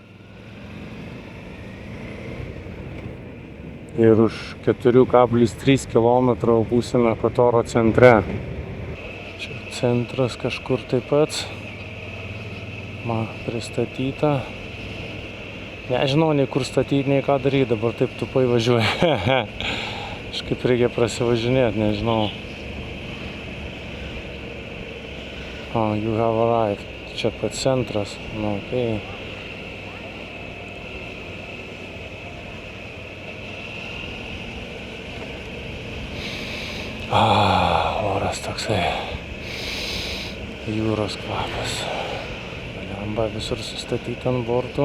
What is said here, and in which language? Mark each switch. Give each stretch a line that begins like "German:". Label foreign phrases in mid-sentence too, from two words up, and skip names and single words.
Lithuanian: Ir už 4,3 km būsime Kotoro centre. Čia centras kažkur taip pat. Pristatyta. Nežinau, nei kur statyti, nei ką daryti, dabar taip tupai važiuoju. Kažkaip reikia prasivažinėti, nežinau.
English: You have arrived.
Lithuanian: Čia pat centras. Okay. Oras toksai. Jūros kvapas. Lemba visur sustatyti ant bortų.